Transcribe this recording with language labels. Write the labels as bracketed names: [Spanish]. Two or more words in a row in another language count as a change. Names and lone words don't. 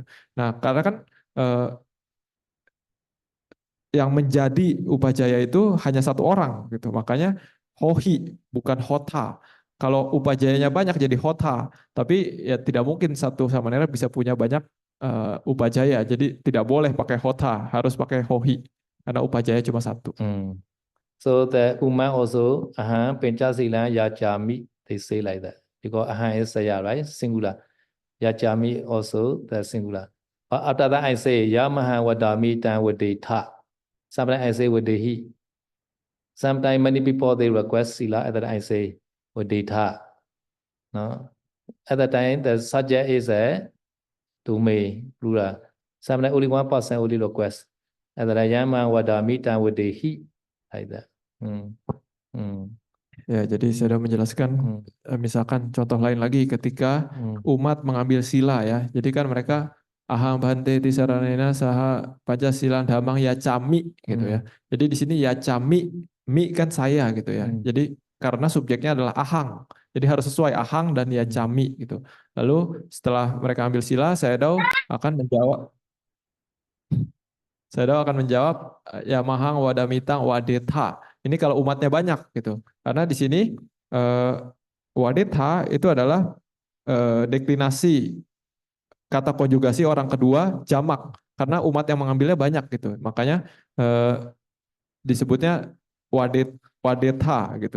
[Indonesian] Nah, karena kan yang menjadi upajaya itu hanya satu orang gitu. Makanya hohi bukan hota. Kalau upajayanya banyak jadi hota, tapi ya tidak mungkin satu samanera bisa punya banyak upajaya. Jadi tidak boleh pakai hota, harus pakai hohi karena upajaya cuma satu. Hmm. [English] So the woman also [Pali] Pencasila Yachami, [English] they say like that. Because is saya, right? Singular. Yachami also the singular. But after that I say [Pali] Yamaha Wadami Tan Wadeta. [English] Sometimes I say Wadehi. Sometimes many people they request Sila, at that I say Wadeta. No? At that time the subject is a Tume, plural. Sometimes only one person only request. At that [Pali] Yamaha Wadami Tan Wadehi. [English] Like that. Hmm. Hmm. [Indonesian] Ya, jadi saya sudah menjelaskan, misalkan contoh lain lagi ketika umat mengambil sila ya. Jadi kan mereka [Pali] aham bante tisaranena saha pancasilan damang ya cami [Indonesian] gitu ya. Jadi di sini ya cami, mi kan saya gitu ya. Jadi karena subjeknya adalah ahang. Jadi harus sesuai ahang dan ya cami gitu. Lalu setelah mereka ambil sila, saya akan menjawab [Pali] ya mahang wadamitang wadetha. [Indonesian] Ini kalau umatnya banyak gitu. Karena di sini eh, wadetha itu adalah deklinasi kata konjugasi orang kedua jamak karena umat yang mengambilnya banyak gitu. Makanya disebutnya wadetha gitu.